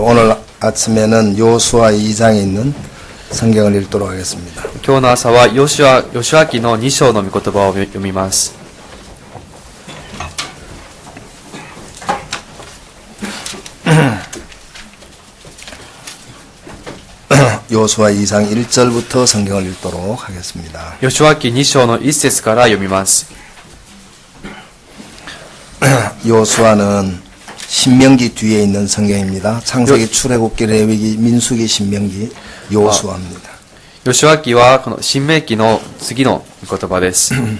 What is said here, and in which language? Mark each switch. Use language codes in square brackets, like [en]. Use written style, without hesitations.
[ko] 오늘 아침에는 요수아 2장에 있는 성경을 읽도록 하겠습니다. [ja] 今日の朝はヨシュア記の2章の御言葉を読みます。 [ko] 요수아 2장 1절부터 성경을 읽도록 하겠습니다. [ja] ヨシュア記2章の1節から読みます。 [ko] 요수아는 신명기 뒤에 있는 성경입니다. 창세기, 출애굽기, 레위기, 민수기, 신명기, 요수아입니다. [ja] ヨシュア記はこの新明記の次の御言葉です。